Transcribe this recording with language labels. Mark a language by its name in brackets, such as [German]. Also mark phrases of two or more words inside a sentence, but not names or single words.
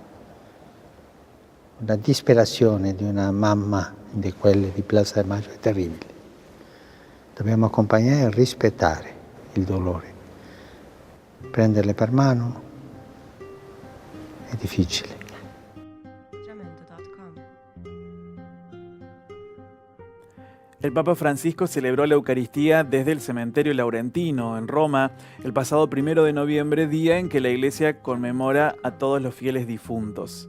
[Italian] La disperazione di una mamma di quelle di Plaza de Mayo è terribile. Dobbiamo accompagnare e rispettare il dolore. Prenderle per mano è difficile. [Spanish] El Papa Francisco celebró la Eucaristía desde el Cementerio Laurentino, en Roma, el pasado 1 de noviembre, día en que la Iglesia conmemora a todos los fieles difuntos.